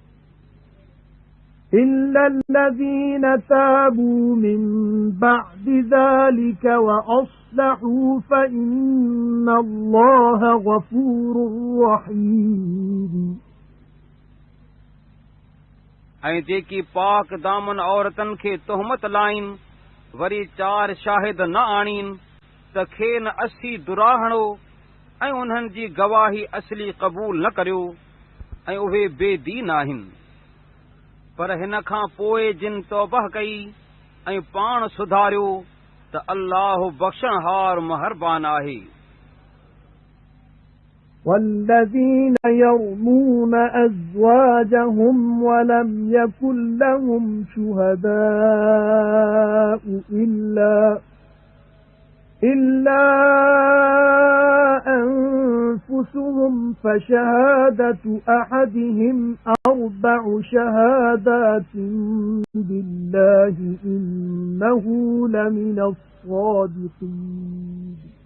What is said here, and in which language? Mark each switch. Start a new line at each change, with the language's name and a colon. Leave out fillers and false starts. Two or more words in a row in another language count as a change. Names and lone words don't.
Arabic: إِلَّا الَّذِينَ تَابُوا مِن بَعْدِ ذَلِكَ وَأَصْلَحُوا فَإِنَّ اللَّهَ غَفُورٌ رَّحِيمٌ.
Sindhi: ऐं जेकी पाक दामन औरतनि खे तोहमत लाइन वरी 4 शाहिद न आणीन त खेनि 80 दुराहणो ऐं उन्हनि जी गवाही असली क़बूल न करियो ऐं उहे बेदीन आहिनि। पर हिन खां पोइ जिन तौबह कई ऐं पाण सुधारियो त अल्लाह बख़्शणहार महरबान आहे।
Arabic: والذين يرمون أزواجهم ولم يكن لهم شهداء إلا أنفسهم فشهادة أحدهم 4 شهادات بالله إنه لمن الصادقين.